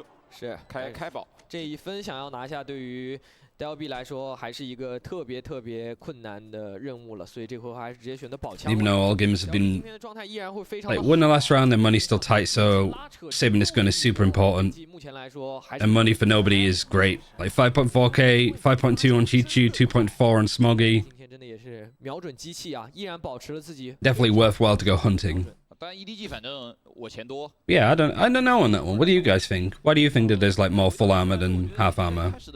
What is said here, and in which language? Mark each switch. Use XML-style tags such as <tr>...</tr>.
<zh>是开宝这一分想要拿下，对于 DLB 来说还是一个特别困难的任务了，所以这回还是直接选择宝枪。</zh> <en>Even though all games have been like won the last round, their money's still tight, so saving this gun is super important. And money for nobody is great. Like 5.4k, 5.2 on Chichu, 2.4 on Smoggy.</en> <zh>今天真的也是瞄准机器啊，依然保持了自己。</zh> <en>Definitely worthwhile to go hunting.</en> <zh>但 EDG 反正我钱多。</zh> <en>Yeah, I don't know on that one. What do you guys think? Why do you think that there's like more full armor than half armor?</en>